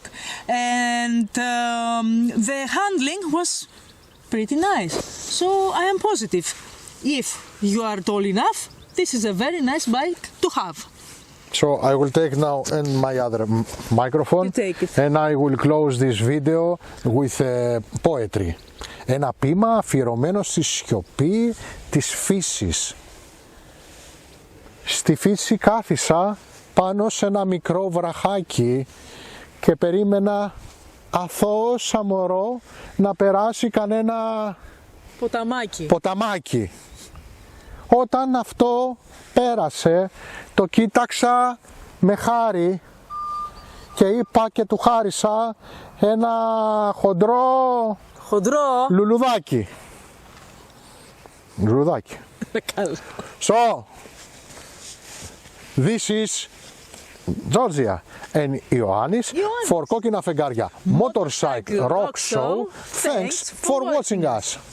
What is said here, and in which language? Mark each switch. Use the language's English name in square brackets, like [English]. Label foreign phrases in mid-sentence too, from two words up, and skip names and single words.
[English] And the handling was pretty nice. So I am positive. If you are tall enough, this is a very nice bike to have. So I will take now and my other microphone You take it. and I will close this video with poetry. [Greek] Ένα ποίημα αφιερωμένο στη σιωπή της φύσης. Στη φύση κάθισα πάνω σε ένα μικρό βραχάκι και περίμενα αθώο σαν μωρό να περάσει κανένα ποταμάκι. Όταν αυτό πέρασε, το κοίταξα με χάρη και είπα και του χάρισα ένα χοντρό λουλουδάκι. [English] So, this is Georgia and Ioannis for Κόκκινα Φεγγάρια Motorcycle Rock Show. Thanks for watching us.